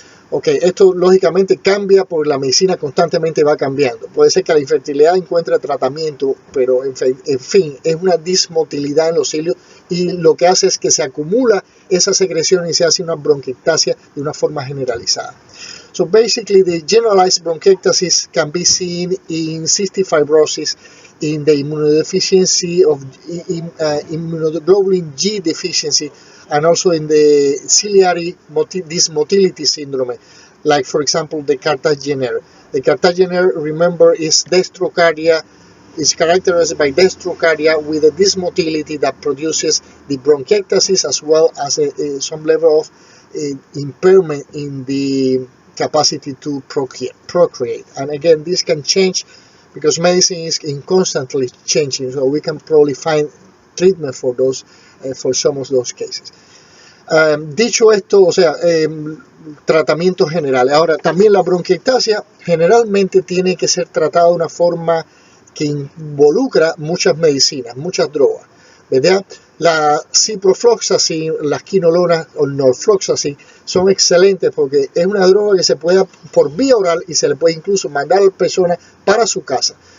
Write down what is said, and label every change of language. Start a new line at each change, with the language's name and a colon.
Spanish: Ok, esto lógicamente cambia porque la medicina constantemente va cambiando. Puede ser que la infertilidad encuentre tratamiento, pero en fin, es una dismotilidad en los cilios y lo que hace es que se acumula esa secreción y se hace una bronquiectasia de una forma generalizada.
English: So basically, the generalized bronchiectasis can be seen in cystic fibrosis, in the immunodeficiency of immunoglobulin G deficiency, and also in the ciliary dysmotility syndrome, like for example the Cartagener. The Cartagener, remember, is dextrocardia. It's characterized by dextrocardia with a dysmotility that produces the bronchiectasis as well as some level of impairment in the capacity to procreate. And again, this can change because medicine is constantly changing, so we can probably find treatment for those, for some of those cases.
Spanish: Dicho esto, o sea, tratamientos generales. Ahora, también la bronquiectasia generalmente tiene que ser tratada de una forma que involucra muchas medicinas, muchas drogas, ¿verdad? La ciprofloxacin, las quinolonas o norfloxacin son excelentes porque es una droga que se puede dar por vía oral y se le puede incluso mandar a la persona para su casa.